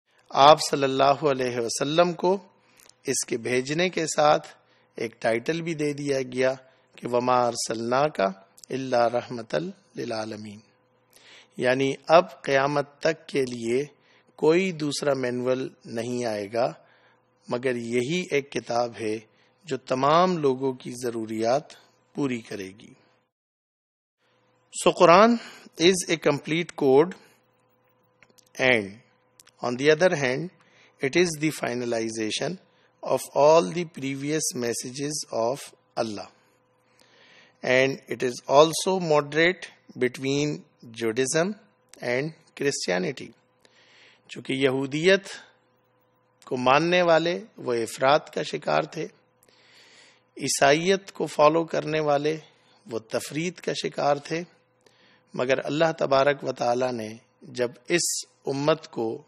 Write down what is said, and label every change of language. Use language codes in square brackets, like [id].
[ur] آپ صلی اللہ علیہ وسلم کو اس کے بھیجنے کے ساتھ ایک ٹائٹل بھی دے دیا گیا کہ [ar] وما ارسلناک الا رحمۃ للعالمین. [ur] یعنی اب قیامت تک کے لیے کوئی دوسرا مینول نہیں آئے گا مگر یہی ایک کتاب ہے جو تمام لوگوں کی ضروریات پوری کرے گی. [en] So Quran is a complete code, and on the other hand it is the finalization of all the previous messages of Allah, and it is also moderate between Judaism and Christianity. [ur] چونکہ یہودیت کو ماننے والے وہ افراط کا شکار تھے، عیسائیت کو فالو کرنے والے وہ تفرید کا شکار تھے، مگر اللہ تبارک و تعالی نے جب اس امت کو